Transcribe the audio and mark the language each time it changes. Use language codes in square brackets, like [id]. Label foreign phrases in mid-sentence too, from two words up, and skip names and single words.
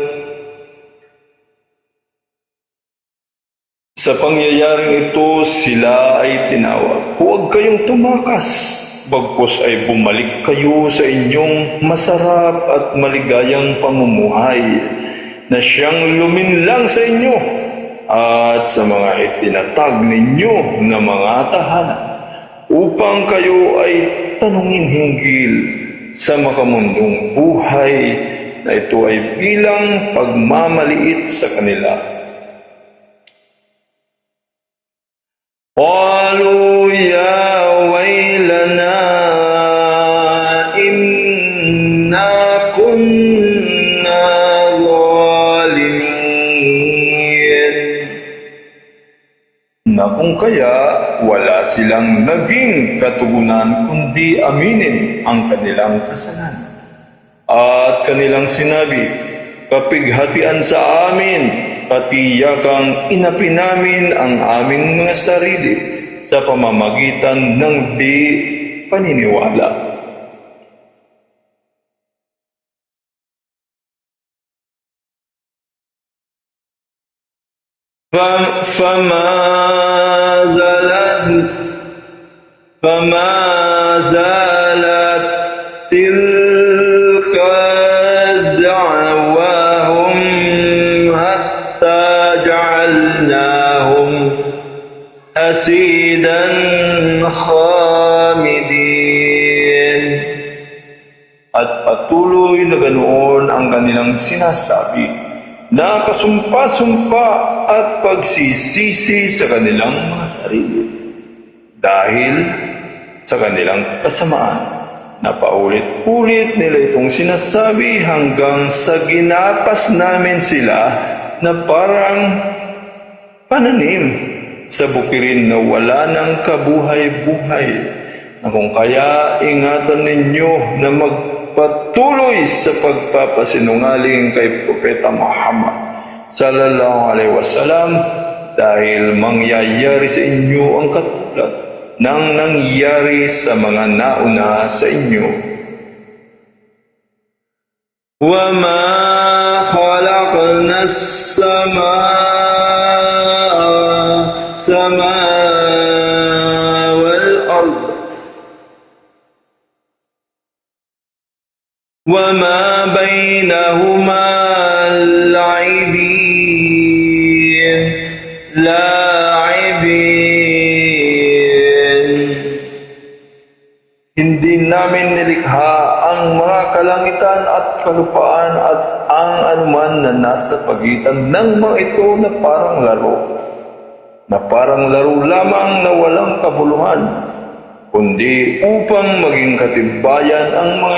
[tl] Sa pangyayaring ito, sila ay tinawag, huwag kayong tumakas, bagkus ay bumalik kayo sa inyong masarap at maligayang pamumuhay na siyang luminlang sa inyo at sa mga itinatag ninyo na mga tahanan, upang kayo ay tanungin hinggil sa makamundong buhay na ito ay bilang pagmamaliit sa kanila. [ar] قالوا يا ويلنا إنا كنا ظالمين. [tl] Na kung kaya wala silang naging katugunan kundi aminin ang kanilang kasalanan. At kanilang sinabi, kapighatian sa amin, katiyakang inapi namin ang aming mga sarili sa pamamagitan ng di paniniwala. [ar] فما زالت تلك دعواهم حتى جعلناهم حصيدا خامدين. [tl] At patuloy na ganoon ang kanilang sinasabi, na kasumpa-sumpa at pagsisisi sa kanilang mga sarili dahil sa kanilang kasamaan. Napaulit-ulit nila itong sinasabi hanggang sa ginapas namin sila na parang pananim sa bukirin na wala ng kabuhay-buhay, na kung kaya ingatan ninyo na magpatuloy sa pagpapasinungaling kay Propeta Muhammad [ar] صلى الله عليه وسلم, [tl] dahil mangyayari sa inyo ang katulad ng nangyari sa mga nauna sa inyo. [ar] وَمَا خَلَقْنَا السَّمَاءَ وَالْأَرْضَ وَمَا بَيْنَهُمَا لاعبين. [tl] Hindi namin nilikha ang mga kalangitan at kalupaan at ang anuman na nasa pagitan ng mga ito na parang laro lamang na walang kabuluhan, kundi upang maging katibayan ang mga